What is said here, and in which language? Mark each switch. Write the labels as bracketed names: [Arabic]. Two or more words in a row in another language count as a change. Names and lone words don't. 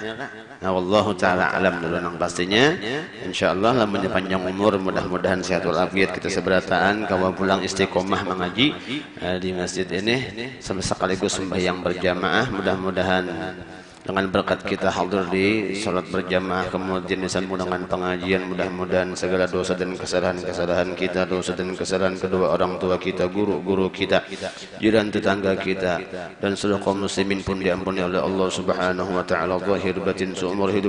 [Banjar] Nah, [Arabic] والله تعالى أعلم [Banjar] dulu nang pastinya. Insyaallah lamunnya panjang umur, mudah-mudahan sehat walafiat, kita seberataan kawan pulang istiqomah mengaji di masjid ini sekaligus sembahyang berjamaah. [Indonesian] Mudah-mudahan dengan berkat kita hadir di salat berjamaah, kemudian disambung dengan pengajian, mudah-mudahan segala dosa dan kesalahan-kesalahan kita, dosa dan kesalahan kedua orang tua kita, guru-guru kita, jiran tetangga kita, dan seluruh kaum muslimin pun diampuni oleh Allah [Arabic] سبحانه وتعالى [Indonesian] zahir batin seumur hidup.